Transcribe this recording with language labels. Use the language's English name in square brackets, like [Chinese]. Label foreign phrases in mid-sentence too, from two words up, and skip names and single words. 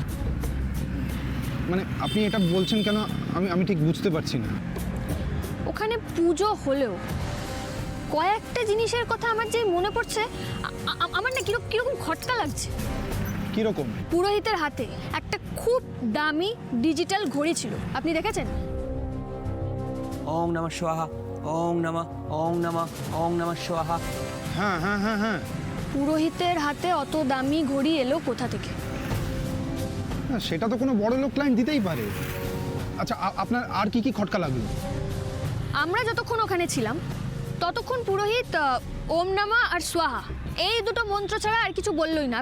[Bangla] মানে আপনি এটা বলছেন কেন আমি ঠিক বুঝতে পারছি না। ওখানে পুজো হলেও কয়েকটা জিনিসের কথা আমার যে মনে পড়ছে, আমার না কিরকম খটকা লাগছে। কিরকম? পুরোহিতের হাতে একটা খুব দামি ডিজিটাল ঘড়ি ছিল, আপনি দেখেছেন? [Sanskrit] ওং নমঃ স্বাহা, ওং নমঃ, ওং নমঃ, ওং নমঃ স্বাহা। [Bangla] হ্যাঁ হ্যাঁ হ্যাঁ হ্যাঁ। পুরোহিতের হাতে অত দামি ঘড়ি এলো কোথা থেকে? সেটা তো কোনো বড় লোক ক্লায়েন্ট দিতেই পারে। আচ্ছা আপনার আর কি কি খটকা লাগলো? আমরা যতক্ষণ ওখানে ছিলাম ততক্ষণ পুরোহিত [Sanskrit] ওম নমঃ [Bangla] আর স্বাহা এই দুটো মন্ত্র ছাড়া আর কিছু বললই না।